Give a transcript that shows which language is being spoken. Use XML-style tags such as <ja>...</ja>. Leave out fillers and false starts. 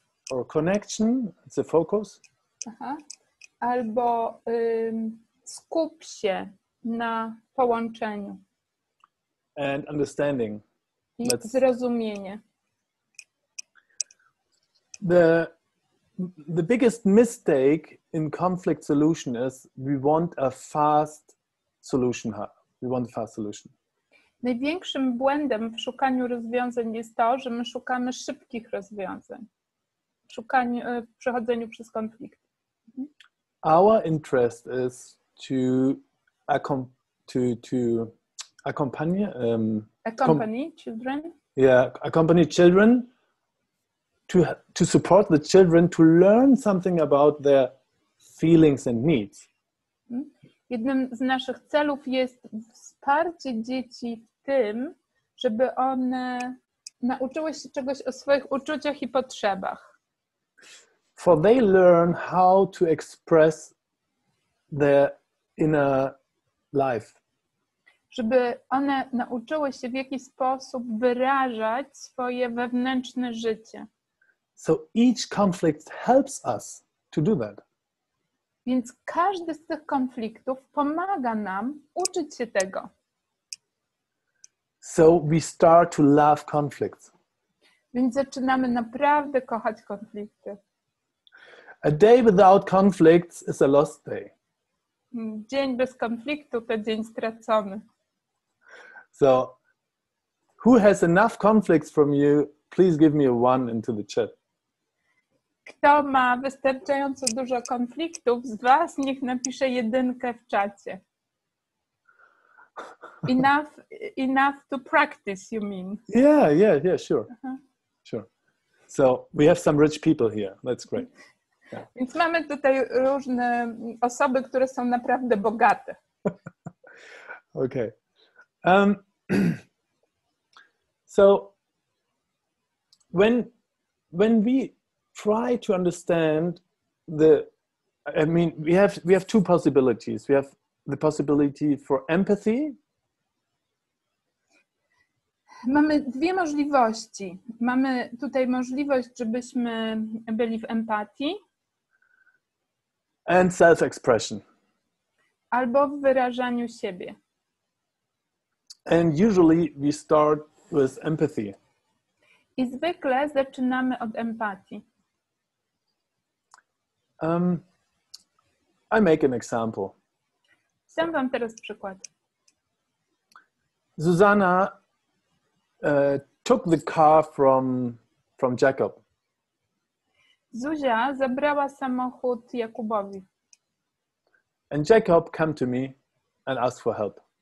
<en>Or connection, it's a focus. Aha.</en> <pl>Albo skup się na połączeniu.</pl> <en>And understanding.</en> <pl>I zrozumienie.</pl> <en>The biggest mistake in conflict solution is we want a fast solution. We want a fast solution.</en> <pl>Największym błędem w szukaniu rozwiązań jest to, że my szukamy szybkich rozwiązań. W przechodzeniu przez konflikt.</pl> <en>Our interest is to accompany children. Yeah, accompany children to support the children to learn something about their feelings and needs.</en> <pl>Jednym z naszych celów jest wsparcie dzieci w tym, żeby one nauczyły się czegoś o swoich uczuciach i potrzebach.</pl> <en>For they learn how to express their inner life.</en> <pl>Żeby one nauczyły się, w jaki sposób wyrażać swoje wewnętrzne życie.</pl> <en>So each conflict helps us to do that.</en> <pl>Więc każdy z tych konfliktów pomaga nam uczyć się tego.</pl> <en>So we start to love conflicts.</en> <pl>Więc zaczynamy naprawdę kochać konflikty.</pl> <en>A day without conflicts is a lost day.</en> <pl>Dzień bez konfliktu to dzień stracony.</pl> <en>So, who has enough conflicts from you? Please give me a 1 into the chat.</en> <pl>Kto ma wystarczająco dużo konfliktów z was, niech napisze 1 w czacie.</pl> <en>Enough to practice, you mean? Yeah, sure. Sure. So, we have some rich people here. That's great. Yeah.</en> <pl>Więc mamy tutaj różne osoby, które są naprawdę bogate.</pl> <en>Okay. So when we try to understand we have two possibilities. We have the possibility for empathy.</en> <pl>Mamy dwie możliwości. Mamy tutaj możliwość, żebyśmy byli w empatii.</pl> <en>And self-expression.</en> <pl>Albo w wyrażaniu siebie.</pl> <en>And usually we start with empathy.</en> <pl>I zwykle zaczynamy od empatii.</pl> <en>I make an example.</en> <pl>Dam wam teraz przykład.</pl> <en>Susanna took the car from Jacob.</en> <pl>Zuzia zabrała samochód Jakubowi.</pl> <en>And Jacob came to me and asked for help.</en>